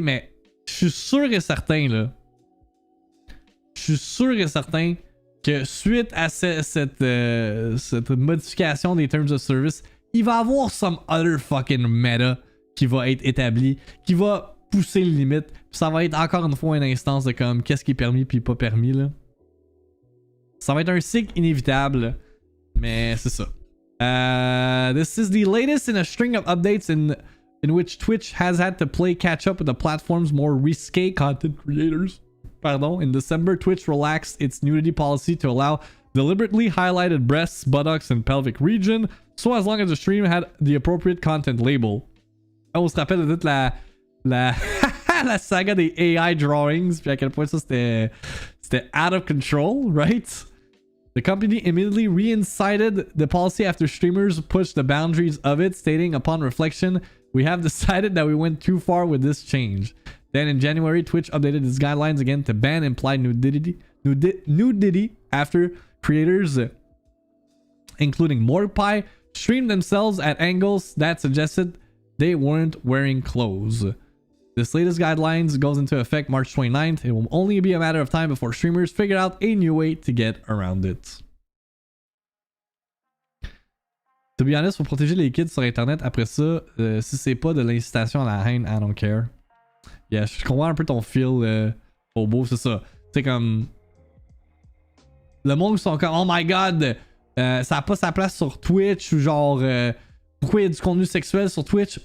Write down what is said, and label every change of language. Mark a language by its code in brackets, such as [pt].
[fr] Mais je suis sûr et certain là. Je suis sûr et certain que suite à cette modification des Terms of Service, il va y avoir [en] some other fucking meta [fr] qui va être établi, qui va pousser les limites. Puis ça va être encore une fois une instance de comme qu'est-ce qui est permis puis pas permis là. Ça va être un cycle inévitable, mais c'est ça. [en] This is the latest in a string of updates in which Twitch has had to play catch up with the platform's more risque content creators. Pardon. In December, Twitch relaxed its nudity policy to allow deliberately highlighted breasts, buttocks, and pelvic region, so as long as the stream had the appropriate content label. [fr] On se rappelle de toute la la saga des AI drawings, puis à quel point ça c'était [en] out of control, right? The company immediately reincited the policy after streamers pushed the boundaries of it, stating, upon reflection, we have decided that we went too far with this change. Then in January, Twitch updated its guidelines again to ban implied nudity after creators, including Mordpie, streamed themselves at angles that suggested they weren't wearing clothes. This latest guidelines goes into effect March 29th. It will only be a matter of time before streamers figure out a new way to get around it. To be honest, [fr] faut protéger les kids sur internet. Après ça, si c'est pas de l'incitation à la haine, [en] I don't care. [fr] Yeah, je comprends un peu ton feel, Bobo, c'est ça. C'est comme... Le monde sont comme, [en] oh my god, [fr] ça a pas sa place sur Twitch, ou genre, pourquoi il y a du contenu sexuel sur Twitch?